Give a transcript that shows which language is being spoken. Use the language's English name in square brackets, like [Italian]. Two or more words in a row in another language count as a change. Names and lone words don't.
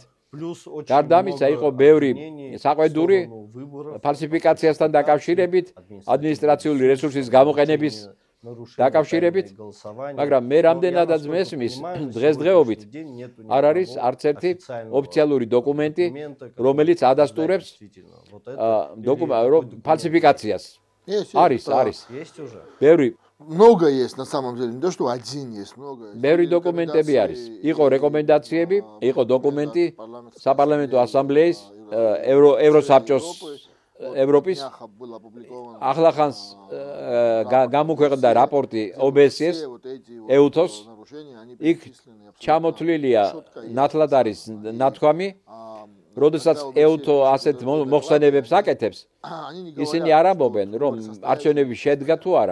[Georgian] გარდა ამისა იყო ბევრი საყვედური ფალსიფიკაციასთან დაკავშირებით, ადმინისტრაციული რესურსის გამოყენების დაკავშირებით, მაგრამ მე რამდენადაც მესმის დღესდღეობით არ არის არც ერთი ოფიციალური დოკუმენტი, რომელიც ადასტურებს ფალსიფიკაციას. არის. ბევრი [Russian] много есть на самом деле, не то что один есть, много есть. [Georgian] ბევრი დოკუმენტები არის. იყო რეკომენდაციები, იყო დოკუმენტი საპარლამენტო ასამბლეის, ევროსაბჭოს, ევროპის ახლახანს გამოქვეყნდა რაპორტი OBSE-ს, EUTOS. იქ ჩამოთვლილია ნათლად არის ნათქვამი, როდესაც EUTO ასეთ მოხსენებებს აკეთებს, ისინი არ ამბობენ, რომ არჩევნები შედგა თუ არა.